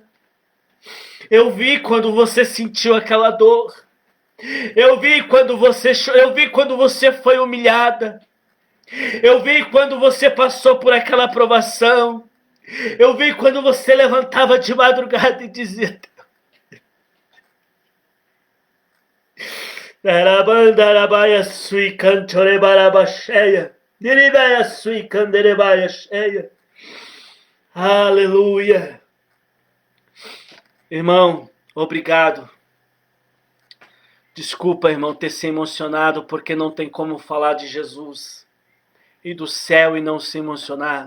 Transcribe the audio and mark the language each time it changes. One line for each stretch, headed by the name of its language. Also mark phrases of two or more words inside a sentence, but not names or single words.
Portuguese: Eu vi quando você sentiu aquela dor. Eu vi quando você foi humilhada. Eu vi quando você passou por aquela provação. Eu vi quando você levantava de madrugada e dizia: Darabandarabaia sui cantorebarabacheia. Diribaia sui canderebaia cheia. Aleluia. Irmão, obrigado. Desculpa, irmão, ter se emocionado, porque não tem como falar de Jesus e do céu e não se emocionar.